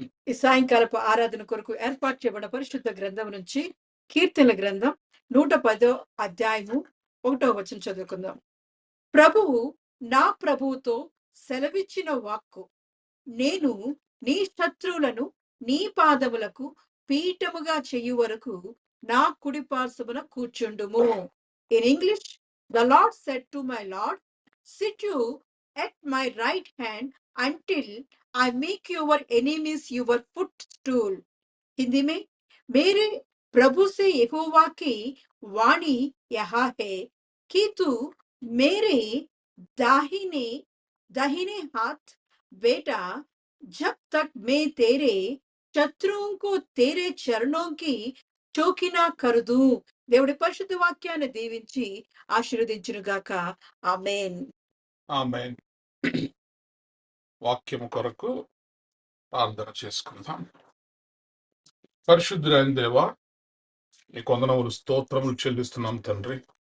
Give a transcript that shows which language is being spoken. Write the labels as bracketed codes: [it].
[te] ఈ సాయంకాలపు ఆరాధన కొరకు ఏర్పాటు చేయబడిన పరిశుద్ధ గ్రంథం నుంచి కీర్తనల గ్రంథం 110వ అధ్యాయము 1వ వచనం చదువుకుందాం. ప్రభువు నా ప్రభువుతో సెలవిచ్చిన వాక్కు, నేను నీ శత్రువులను నీ పాదములకు పీఠముగా చేయు వరకు నా కుడి పార్శ్వమున కూర్చుండుము. [en] In English, the Lord said to my Lord, sit you at my right hand until I make your enemies your footstool. [hi] Hindi में, मेरे प्रभु से यहोवा की वाणी यह है कि तू मेरे दाहिने हाथ बेटा, जब तक मैं तेरे शत्रुओं को तेरे चरणों की చౌకినా కరుదు. [te] దేవుడి పరిశుద్ధ వాక్యాన్ని దీవించి ఆశీర్వదించునుగాక. ఆమేన్, ఆమేన్. వాక్యము కొరకు ప్రార్థన చేసుకుందాం. పరిశుద్ధులైన దేవా, నీకు వందనములు, స్తోత్రములు చెల్లిస్తున్నాం తండ్రి.